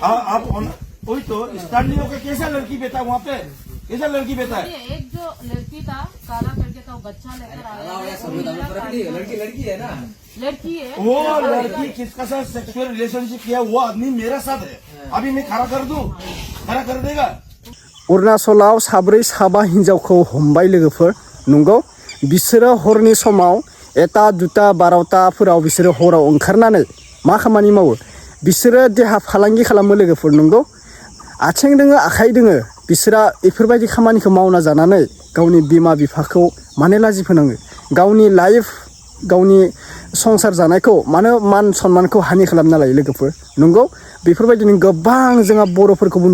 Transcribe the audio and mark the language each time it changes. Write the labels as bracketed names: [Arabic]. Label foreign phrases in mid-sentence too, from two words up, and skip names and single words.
[Hindi] आप वही तो स्टार्ट नहीं होकर कैसा लड़की बैठा वहाँ पे? कैसा लड़की बैठा है? एक जो लड़की था काला करके था, वो बच्चा लेकर आया। लड़की है ना, लड़की है वो लड़की किसका साथ [English] sexual relationship [Hindi] किया वो आदमी मेरा साथ है। अभी मैं खड़ा कर दूं, खड़ा कर देगा। [Bodo] अरुणाचलाव साब्रै साबा हिन्जावखौ हमबाय लोगोफोर नंगौ बिसोरो हरनि समाव 1टा 2टा 12टाफोराव बिसोरो हराव ओंखारनानै मा खामानि मावो बिसोरो देहा फालांगि खालामो लोगोफोर नंगौ आथिं दोङो आखाइ दोङो बिसोरा इफोरबायदि खामानिखौ मावना जानानै गावनि बिमा बिफाखौ मानो लाजि फोनाङो गावनि लाइफ गावनि संसार जानायखौ मानो मान सन्मानखौ हानि खालामना लायो लोगोफोर नंगौ बेफोरबायदिनो गोबां जोंहा बर'फोरखौबो